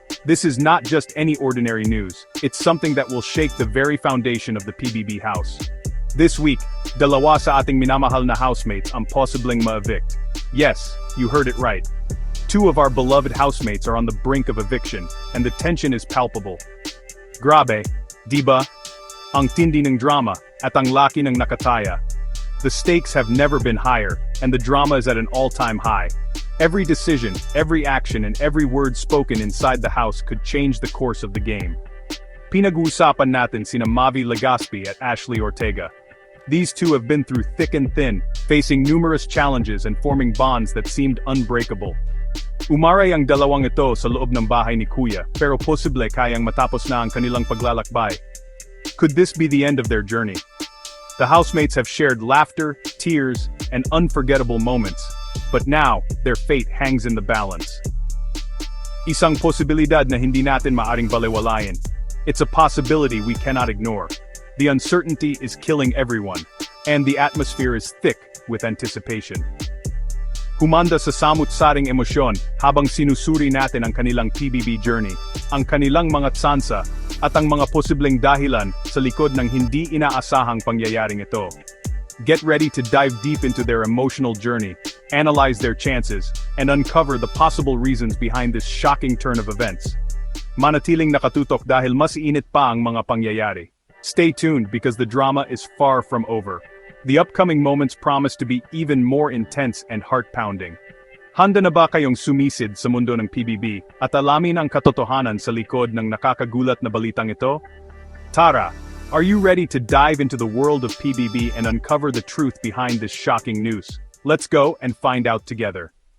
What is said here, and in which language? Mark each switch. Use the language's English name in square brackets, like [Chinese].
[English] This is not just any ordinary news, it's something that will shake the very foundation of the PBB house. [Filipino] This week, dalawa sa ating minamahal na housemates ang posibleng ma-evict. [English] Yes, you heard it right. Two of our beloved housemates are on the brink of eviction, and the tension is palpable. [Filipino] Grabe, di ba? Ang tindi ng drama, at ang laki ng nakataya. [English] The stakes have never been higher, and the drama is at an all-time high. Every decision, every action, and every word spoken inside the house could change the course of the game. [Filipino] Pinag-uusapan natin sina Mavi Legaspi at Ashley Ortega. [English] These two have been through thick and thin, facing numerous challenges and forming bonds that seemed unbreakable. [Filipino] Umaray ang dalawang ito sa loob ng bahay ni Kuya, pero posible kayang matapos na ang kanilang paglalakbay. [English] Could this be the end of their journey? The housemates have shared laughter, tears, and unforgettable moments, but now, their fate hangs in the balance. [Filipino] Isang posibilidad na hindi natin maaring balewalayan. [English] It's a possibility we cannot ignore. The uncertainty is killing everyone, and the atmosphere is thick with anticipation. [Filipino] Humanda sa samut-saring emosyon habang sinusuri natin ang kanilang PBB journey, ang kanilang mga tsansa, at ang mga posibleng dahilan sa likod ng hindi inaasahang pangyayaring ito. [English] Get ready to dive deep into their emotional journey, analyze their chances, and uncover the possible reasons behind this shocking turn of events. [Filipino] Manatiling nakatutok dahil mas init pa ang mga pangyayari. [English] Stay tuned because the drama is far from over. The upcoming moments promise to be even more intense and heart-pounding. [Filipino] Handa na ba kayong sumisid sa mundo ng PBB at alamin ang katotohanan sa likod ng nakakagulat na balitang ito? [English] Tara, are you ready to dive into the world of PBB and uncover the truth behind this shocking news? Let's go and find out together.